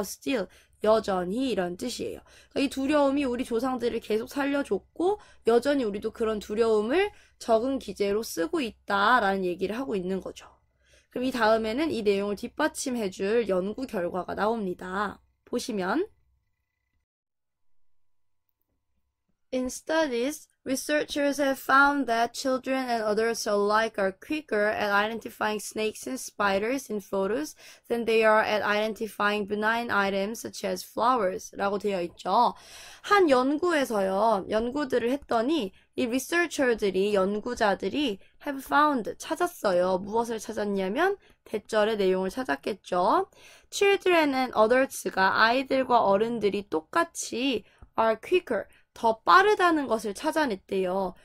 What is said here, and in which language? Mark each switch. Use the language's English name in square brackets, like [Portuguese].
[Korean] still, 여전히 이런 뜻이에요. 그러니까 이 두려움이 우리 조상들을 계속 살려줬고 여전히 우리도 그런 두려움을 적은 기제로 쓰고 있다라는 얘기를 하고 있는 거죠. 그럼 이 다음에는 이 내용을 뒷받침해줄 연구 결과가 나옵니다. 보시면 [English] In studies, researchers have found that children and adults alike are quicker at identifying snakes and spiders in photos than they are at identifying benign items such as flowers [Korean] 라고 되어 있죠. 한 연구에서요, 연구들을 했더니 이 연구자들이 [English] have found, [Korean] 찾았어요. 무엇을 찾았냐면 대절의 내용을 찾았겠죠. [English] Children and adults [Korean] 가 아이들과 어른들이 똑같이 [English] are quicker, [Korean] 더 빠르다는 것을 찾아냈대요.